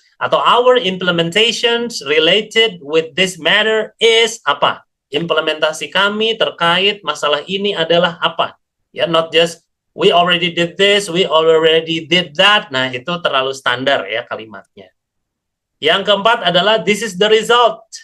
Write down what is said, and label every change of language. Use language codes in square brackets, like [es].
[en] Atau our implementations related with this matter is apa? [id] Implementasi kami terkait masalah ini adalah apa? [en] Ya, not just we already did this, we already did that. [id] Nah, itu terlalu standar ya kalimatnya. Yang keempat adalah [en] this is the result.